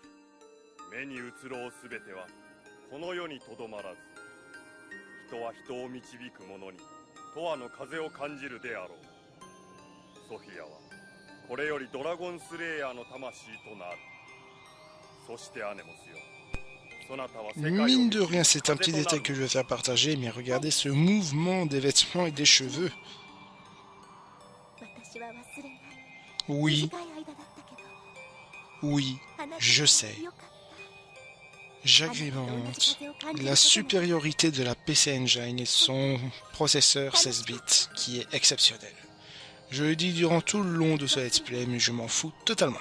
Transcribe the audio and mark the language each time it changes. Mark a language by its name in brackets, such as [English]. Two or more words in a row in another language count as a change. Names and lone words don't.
[Japanese] 目に映ろうすべてはこの世にとどまらず、人は人を導く者に永遠の風を感じるであろう。ソフィアはこれよりドラゴンスレイヤーの魂となる。そしてアネモスよ、そなたは世界を [French] Mine de rien, c'est un petit détail que je vais faire partager, mais regardez ce mouvement des vêtements et des cheveux. Oui, oui, je sais. J'agrémente la supériorité de la PC Engine et de son processeur 16 bits, qui est exceptionnel. Je le dis durant tout le long de ce [English] let's play, [French] mais je m'en fous totalement.